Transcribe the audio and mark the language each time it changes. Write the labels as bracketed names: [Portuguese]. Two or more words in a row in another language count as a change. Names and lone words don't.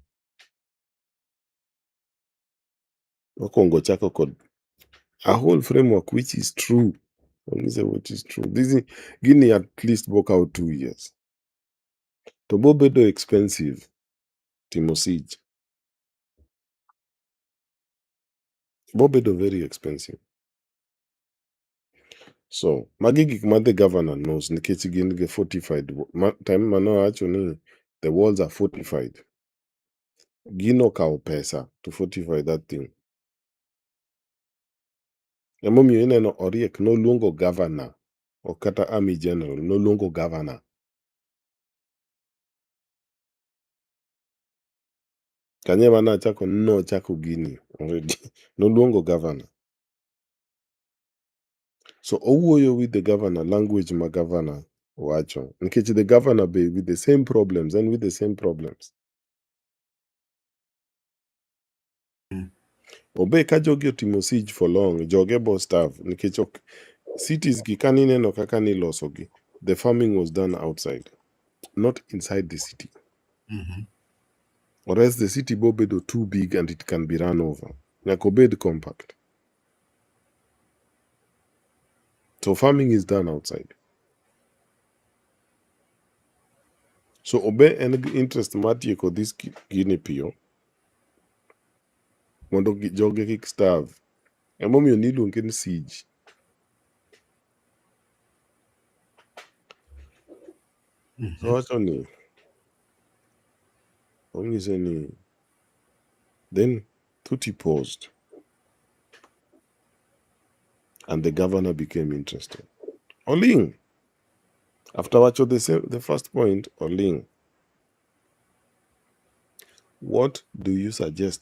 [Luo (Kenya and Tanzania)] Okwongo chako kod [English] a whole framework which is true. Ong'ise what is true. [Luo (Kenya and Tanzania)] Gini [English] at least [Luo (Kenya and Tanzania)] bokawo [English] 2 years. [Luo (Kenya and Tanzania)] To bobedo expensive timo siege. [English] Bobedo very expensive. [Luo (Kenya and Tanzania)] So magi gik ma [English] the governor knows [Luo (Kenya and Tanzania)] nikech gin ge fortified. [English] Time [Luo (Kenya and Tanzania)] mano wacho ni [English] The walls are fortified. [Luo (Kenya and Tanzania)] Gino kao pesa [English] to fortify that thing. [Luo (Kenya and Tanzania)] Emomiyo ineno Oriek noluongo governor o kata army general noluongo governor. Kanye mana nochako gini already. [English] Noluongo governor. So owuoyo with the governor language ma governor wacho. Nikech the governor be with the same problems and with the same problems. [Luo (Kenya and Tanzania)] Obe ka jogi otimo [English] siege for long, [Luo (Kenya and Tanzania)] joge bo starve nikech ok cities gi kanineno kaka niloso gi. [English] The farming was done outside, not inside the city. Or else the city [Luo (Kenya and Tanzania)] bo bedo [English] too big and it can be run over. [Luo (Kenya and Tanzania)] Nyaka obed compact. [English] So farming is done outside. [Luo (Kenya and Tanzania)] So obe en interest mar tieko this gini piyo mondo joge kik starve. Emomiyo niluonge ni siege. [English] So [Luo (Kenya and Tanzania)] wacho ni onyise ni [English] then Tuti paused and the governor became interested. Oling. After wacho the first point, Oling. What do you suggest?